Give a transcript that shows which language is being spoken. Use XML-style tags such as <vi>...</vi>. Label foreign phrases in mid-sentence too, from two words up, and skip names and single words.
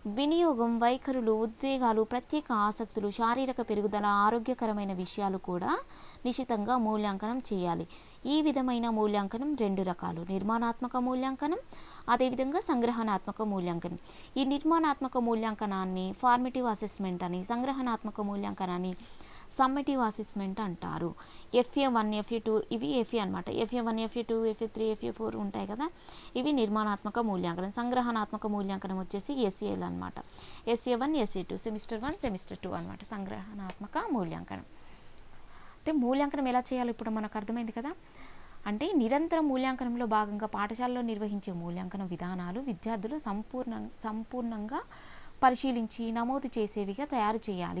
<te>వినియోగం, వైఖరులు, ఉద్వేగాలు, ప్రత్యేక ఆసక్తులు, శారీరక పెరుగుదల, ఆరోగ్యకరమైన విషయాలు కూడా నిశితంగా మూల్యాంకనం చేయాలి. ఈ విధమైన మూల్యాంకనం 2 రకాలు: నిర్మాణాత్మక మూల్యాంకనం, అదేవిధంగా సంగ్రహణాత్మక మూల్యాంకనం. ఈ నిర్మాణాత్మక మూల్యాంకనాన్ని</te> <en>formative assessment</en> <te>అని, సంగ్రహణాత్మక మూల్యాంకనాన్ని</te> <en>summative assessment</en> <te>అంటారు. FA1, FA2 ఇవి FA అనమాట. FA1, FA2, FA3, FA4 ఉంటాయి కదా, ఇవి నిర్మాణాత్మక మూల్యాంకనం. సంగ్రహణాత్మక మూల్యాంకనం వచ్చేసి SAL అనమాట. SA1, SA2, సెమిస్టర్ 1, సెమిస్టర్ 2 అనమాట సంగ్రహణాత్మక మూల్యాంకనం. అయితే మూల్యాంకనం ఎలా చేయాలో ఇప్పుడు మనకు అర్థమైంది కదా. అంటే నిరంతర మూల్యాంకనంలో భాగంగా పాఠశాలలో నిర్వహించే మూల్యాంకన విధానాలు విద్యార్థులు సంపూర్ణంగా పరిశీలించి నమోదు చేసేవిగా తయారు చేయాలి.</te>